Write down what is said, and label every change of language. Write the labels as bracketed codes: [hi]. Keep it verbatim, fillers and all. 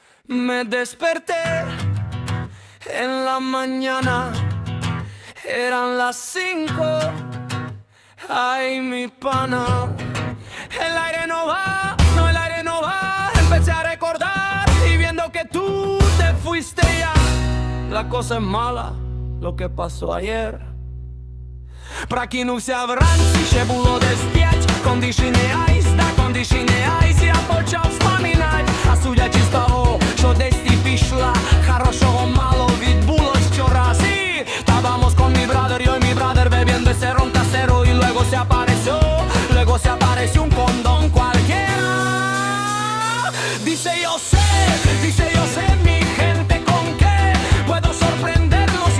[es] Me desperté en la mañana, eran las cinco. Ay, mi pana, el aire no va, no, el aire no va. Empecé a recordar y viendo que tú te fuiste ya. La cosa es mala, lo que pasó ayer. [uk] Прокинувся вранці, ще було десь п'ять. Кондиші не айс, та кондиші не айс. Я почав вспоминать, а судячи з того, що десь ти пішла, хорошого мало відбулось вчора. [es] Sí, estábamos con mi brother, yo y mi brother bebiendo ese ron casero. Y luego se apareció, luego se apareció un condón cualquiera. Dice yo sé, dice yo sé mi gente con qué puedo sorprenderlos.